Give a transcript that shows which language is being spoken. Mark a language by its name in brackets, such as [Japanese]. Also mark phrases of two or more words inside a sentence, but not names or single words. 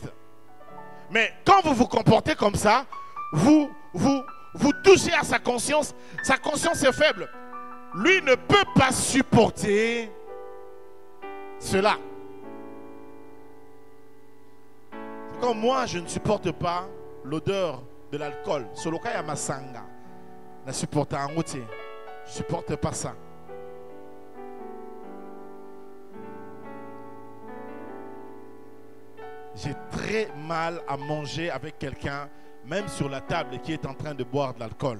[French] Mais quand vous vous comportez comme ça, vous touchez à sa conscience est faible. Lui ne peut pas supporter cela. C'est comme moi, je ne supporte pas l'odeur de l'alcool. [Lingala] Soloka ya masanga. [French] Je ne supporte pas. Je ne supporte pas ça. J'ai très mal à manger avec quelqu'un, même sur la table, qui est en train de boire de l'alcool.